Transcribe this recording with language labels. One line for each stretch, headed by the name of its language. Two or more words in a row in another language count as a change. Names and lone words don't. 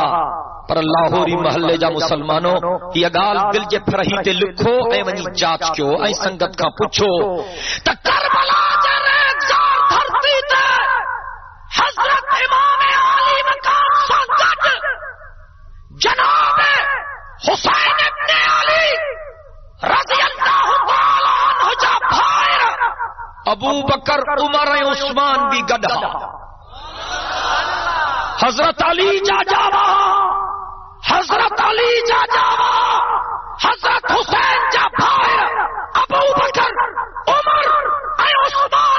Sindhi: पर लाहौरी महल्ले जा मुसलमानो इहा ॻाल्हि दिल जे फरही ते लिखो ऐं वञी जांच कयो ऐं संगत खां पुछो त करबला जे रेगज़ार धरती ते हज़रत इमाम आली मकाम सां गॾु जनाब हुसैन इब्न अली
Arabic: رضي الله تعالى عنه
Sindhi: जा भाइर अबू बकर, उमर ऐं उस्मान भी गॾु। हज़रत अली जा जावा, हज़रत अली जा जावा, हज़रत हुसैन जा भाइर अबू बकर, उमर ऐं उस्मान